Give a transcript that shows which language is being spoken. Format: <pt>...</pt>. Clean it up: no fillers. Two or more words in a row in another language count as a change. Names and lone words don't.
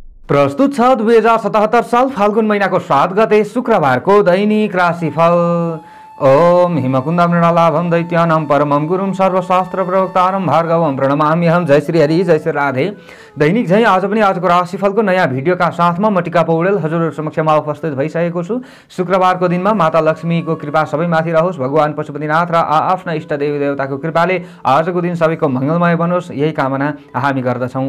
<ne>प्रस्तुत छ 2077 साल फाल्गुन महीनाको 7 गते शुक्रबारको दैनिक राशिफल।</ne> <sa>ओम हिमकुंद मृणालाभम दैत्यानां परमं गुरुं सर्वशास्त्र प्रवक्तारं भार्गवं प्रणमाम्यहं।</sa> <ne>जय श्री हरि, जय श्री राधे। दैनिक झै आज पनि आजको राशिफलको नयाँ भिडियोका साथमा म टिका पौडेल हजुरहरु समक्षमा उपस्थित भइसकेको छु। शुक्रबारको दिनमा माता लक्ष्मीको कृपा सबैमाथि रहोस्, भगवान पशुपतिनाथ र आफ्ना इष्ट देवी देवताको कृपाले आजको दिन सबैको मंगलमय बनोस्, यही कामना हामी गर्दछौं।</ne>